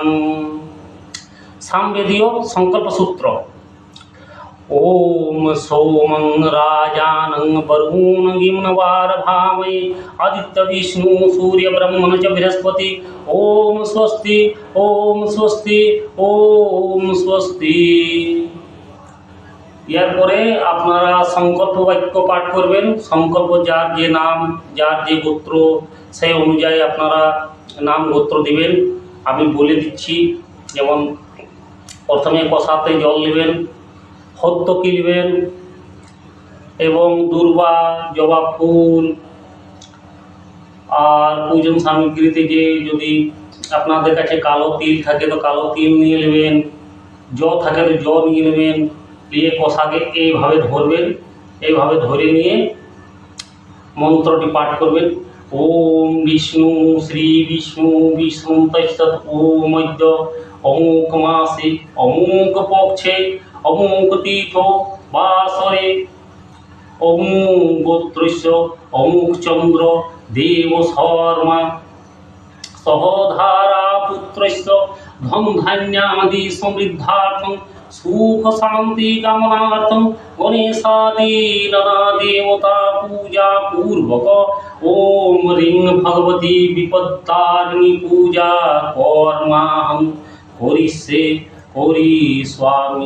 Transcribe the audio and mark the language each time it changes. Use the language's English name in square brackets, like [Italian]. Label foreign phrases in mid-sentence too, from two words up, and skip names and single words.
[Sanskrit] सामवेदीय संकल्प सूत्र ओम सोमं राजानं वरुणगिं वारभामहे आदित्य विष्णु सूर्य ब्रह्मण च बृहस्पति ओम स्वस्ति ओम स्वस्ति ओम स्वस्ति। [Bangla] এরপরে আপনারা সংকল্প বাক্য পাঠ করবেন। সংকল্প যার যে নাম, যার যে গোত্র, সেই অনুযায়ী আপনারা নাম গোত্র দিবেন। আমি বলে দিচ্ছি, যেমন প্রথমে কষাতে জল নেবেন, হত্যকি নেবেন এবং দুর্বা, জবা ফুল, আর পূজন সামগ্রীতে যে যদি আপনাদের কাছে কালো তিল থাকে তো কালো তিল নিয়ে নেবেন, জ থাকে তো জ নিয়ে নেবেন, দিয়ে কষাকে এইভাবে ধরবেন। এইভাবে ধরে নিয়ে মন্ত্রটি পাঠ করবেন। [Sanskrit] ओम विष्णु श्री विष्णु विष्णु तत्सत् ओम অমুক মাসে অমুক পক্ষে অমুক তীর্থ বাসরে অমুক গোত্রস্য অমুক চন্দ্র দেব শর্মা সহধারা পুত্রস্য ধন ধান্যাদি সমৃদ্ধার্থম সুখ শান্তি কামনার্থম গণেশাদি নানা দেবতা পূজা পূর্বক ওম রিং ভগবতী বিপত্তারিণী পূজা কর্মাহং করিষ্যে করিষ্যামি।